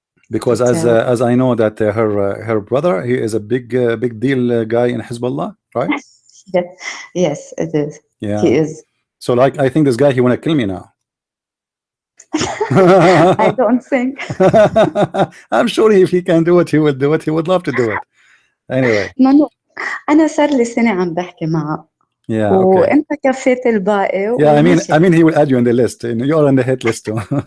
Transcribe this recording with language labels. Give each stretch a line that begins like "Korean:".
English: Because as I know that her brother, he is a big deal guy in Hezbollah, right? Yes, it is. Yeah, he is. So like, I think this guy, he wanna kill me now. I don't think. I'm sure if he can do it, he will do it. He would love to do it. Anyway. No.
Arabic: أنا صار لي سنة عم بحكي معه.
English: Yeah.
Arabic: وأنت كفيت الباقي.
English: Yeah, I mean, he will add you on the list. You are on the hit list too.